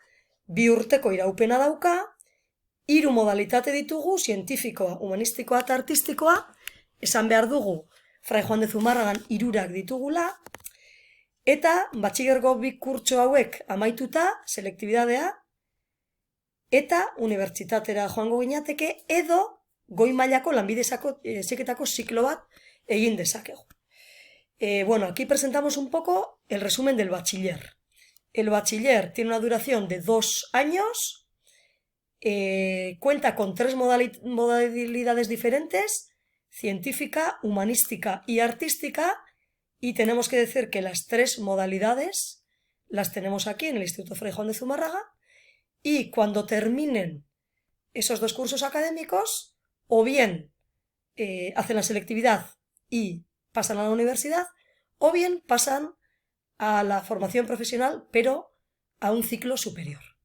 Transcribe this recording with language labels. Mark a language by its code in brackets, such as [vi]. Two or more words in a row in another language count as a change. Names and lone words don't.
[eu] 2 urteko iraupena dauka, 3 modalitate ditugu, zientifikoa, humanistikoa eta artistikoa, esan behar dugu, Fray Juan de Zumárragan 3 ditugula, eta batxilergo 2 kurtso hauek amaituta, selektibidadea, eta unibertsitatera joango ginateke, edo goi mailako lanbide heziketako ziklo bat egin dezakegu. Bueno, [es] aquí presentamos un poco el resumen del bachiller. El bachiller tiene una duración de 2 años, cuenta con 3 modalidades diferentes, científica, humanística y artística, y tenemos que decir que las 3 modalidades las tenemos aquí en el Instituto Fray Juan de Zumárraga, y cuando terminen esos 2 cursos académicos, o bien hacen la selectividad y pasan a la universidad, o bien pasan a la formación profesional, pero a un ciclo superior.